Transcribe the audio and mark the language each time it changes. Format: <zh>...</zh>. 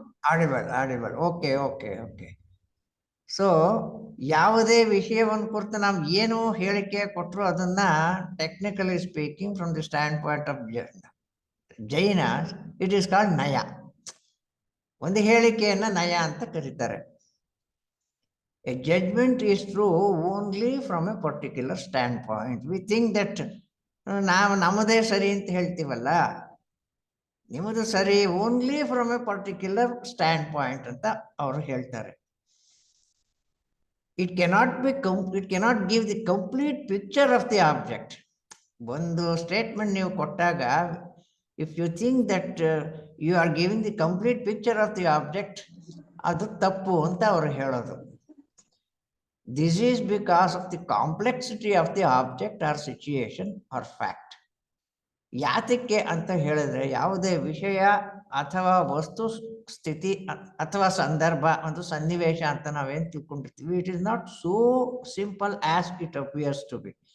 <en>Audible. Okay. So</en> <kn>ಯಾವುದೇ ವಿಷಯವನ್ನು ಕುರಿತು ನಾವು ಏನು ಹೇಳಿಕೆ ಕೊಟ್ಟರು ಅದನ್ನ</kn> <en>Technically speaking from the stand point of Jaina, it is called ನಯ.</en> <kn>ಒಂದು ಹೇಳಿಕೆಯನ್ನ ನಯ ಅಂತ ಕರೀತಾರೆ.</kn> <en>A judgment is true only from a particular standpoint. We think that</en> <kn>ನಾವು ನಮ್ಮದೇ ಸರಿ ಅಂತ ಹೇಳ್ತೀವಲ್ಲ, ನಿಮ್ಮದು ಸರಿ</kn> <en>only from a particular stand point</en> <kn>ಅಂತ ಅವರು ಹೇಳ್ತಾರೆ.</kn> <en>It cannot give the complete picture of the object.</en> <kn>ಒಂದು ಸ್ಟೇಟ್ಮೆಂಟ್ ನೀವು ಕೊಟ್ಟಾಗ,</kn> <en>if you think that you are giving the complete picture of the object,</en> <kn>ಅದು ತಪ್ಪು ಅಂತ ಅವರು ಹೇಳೋದು.</kn> <en>This is because of the complexity of the object or situation or fact.</en> <kn>ಯಾತಕ್ಕೆ ಅಂತ ಹೇಳಿದ್ರೆ, ಯಾವುದೇ ವಿಷಯ ಅಥವಾ ವಸ್ತು ಸ್ಥಿತಿ ಅಥವಾ ಸಂದರ್ಭ, ಒಂದು ಸನ್ನಿವೇಶ ಅಂತ ನಾವೇನು ತಿಳ್ಕೊಂಡಿರ್ತೀವಿ,</kn> <en>It is not so simple as it appears to be.</en>